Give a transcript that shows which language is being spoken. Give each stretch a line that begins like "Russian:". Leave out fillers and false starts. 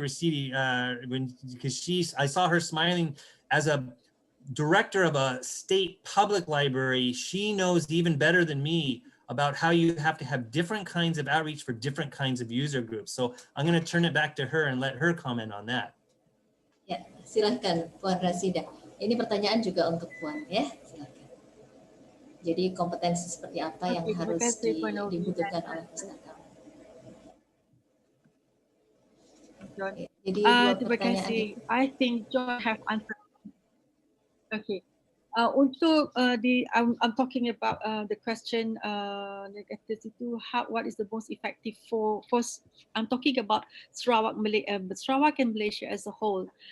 English: Rasidi because I saw her smiling. As a director of a state public library, she knows even better than me about how you have to have different kinds of outreach for different kinds of user groups. So I'm going to turn it back to her and let her comment on that.
Indonesian: Ya, silahkan Puan Rasida. Ini pertanyaan juga untuk Puan ya, silahkan. Jadi kompetensi seperti apa yang harus dibutuhkan oleh pustaka? Jadi dua pertanyaan itu.
English: I think John have answered. Okay. I'm talking about the question what is the most effective for I'm talking about Sarawak and Malaysia as a whole.